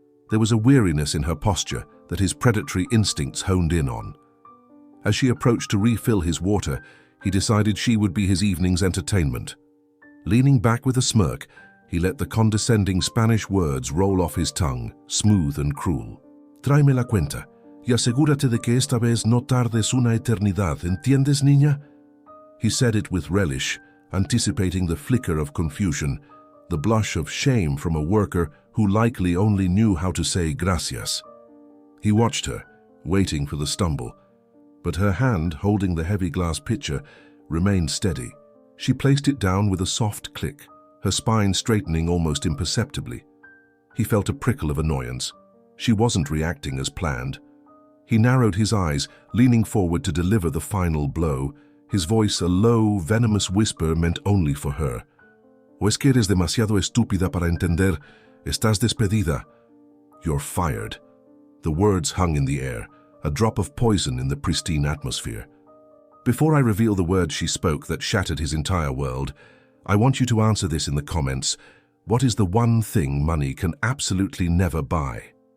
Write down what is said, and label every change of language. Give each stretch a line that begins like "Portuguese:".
English: There was a weariness in her posture that his predatory instincts honed in on. As she approached to refill his water, he decided she would be his evening's entertainment. Leaning back with a smirk, he let the condescending Spanish words roll off his tongue, smooth and cruel.
Spanish: Tráeme la cuenta, y asegúrate de que esta vez no tardes una eternidad, ¿entiendes, niña?
English: He said it with relish, anticipating the flicker of confusion, the blush of shame from a worker who likely only knew how to say gracias. He watched her, waiting for the stumble, but her hand, holding the heavy glass pitcher, remained steady. She placed it down with a soft click, her spine straightening almost imperceptibly. He felt a prickle of annoyance. She wasn't reacting as planned. He narrowed his eyes, leaning forward to deliver the final blow, his voice a low, venomous whisper meant only for her.
Spanish: ¿O es que eres demasiado estúpida para entender? Estás despedida.
English: You're fired. The words hung in the air, a drop of poison in the pristine atmosphere. Before I reveal the words she spoke that shattered his entire world, I want you to answer this in the comments. What is the one thing money can absolutely never buy?